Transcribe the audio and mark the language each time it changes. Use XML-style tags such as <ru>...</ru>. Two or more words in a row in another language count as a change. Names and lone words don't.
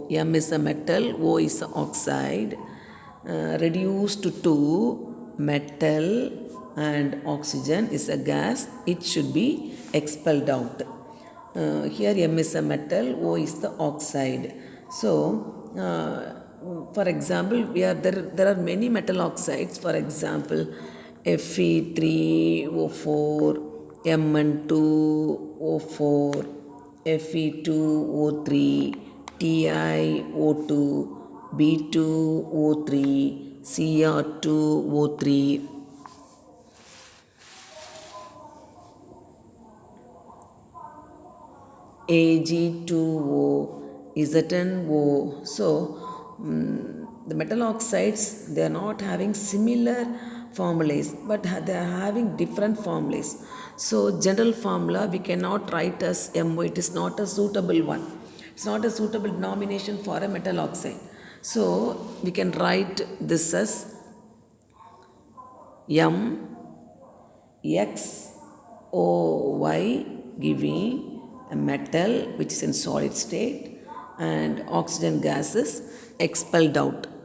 <en>M is a metal, O is a oxide, reduced to metal and oxygen is a gas. It should be expelled out. Here M is a metal, O is the oxide. So, for example, there are many metal oxides. For example, Fe3O4, Mn2O4, Fe2O3, TiO2, B2O3, Cr2O3. Ag2O, Zn2O. So, the metal oxides, they are not having similar formulas, but they are having different formulas. So, general formula we cannot write as MO. It is not a suitable one. It's not a suitable denomination for a metal oxide. So, we can write this as MXOY, giving a metal which is in solid state and oxygen gas is expelled out.</en>